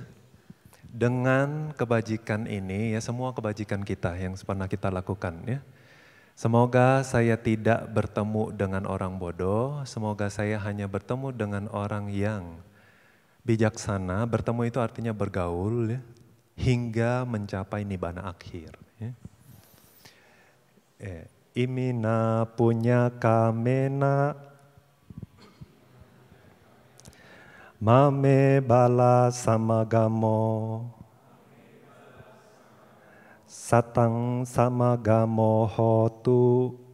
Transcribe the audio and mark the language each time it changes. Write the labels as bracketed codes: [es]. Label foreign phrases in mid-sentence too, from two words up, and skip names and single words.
[id] Dengan kebajikan ini ya semua kebajikan kita yang pernah kita lakukan ya. Semoga saya tidak bertemu dengan orang bodoh, semoga saya hanya bertemu dengan orang yang bijaksana. Bertemu itu artinya bergaul ya, hingga mencapai nibbana akhir. Ya. [pi] Imina punya kamena mame bala samagamo satang samagamo hotu